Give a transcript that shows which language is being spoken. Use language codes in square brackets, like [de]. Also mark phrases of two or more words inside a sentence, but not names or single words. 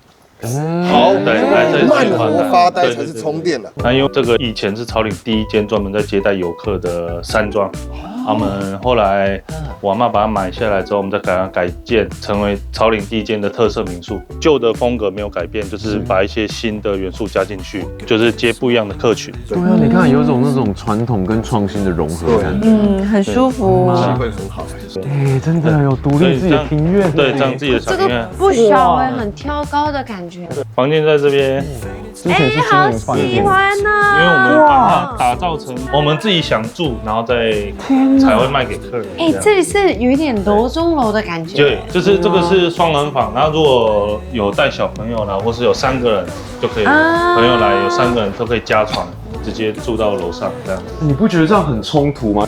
[zh] 好，對，來這裡慢活發呆才是充電的。那因為這個以前是草嶺第一間專門在接待遊客的山莊，他們後來我阿嬤把它買下來之後，我們再給它改建成為草嶺第一間的特色民宿。舊的風格沒有改變，就是把一些新的元素加進去，就是接不一樣的客群。對啊，你看有種那種傳統跟創新的融合感覺，很舒服，氣氛很好。對，真的有獨立自己的庭院，對，這樣自己的庭院，不小很挑高的感覺。房間在這邊，之前是新年飯店，喜欢呢，因为我们把它打造成我们自己想住，然後再才會賣給客人。這裡是有一點樓中樓的感覺。對，就是這個是雙人房，然後如果有帶小朋友啦，或是有3個人就可以，朋友來有3個人都可以加床。直接住到樓上這樣子，你不覺得這樣很衝突嗎？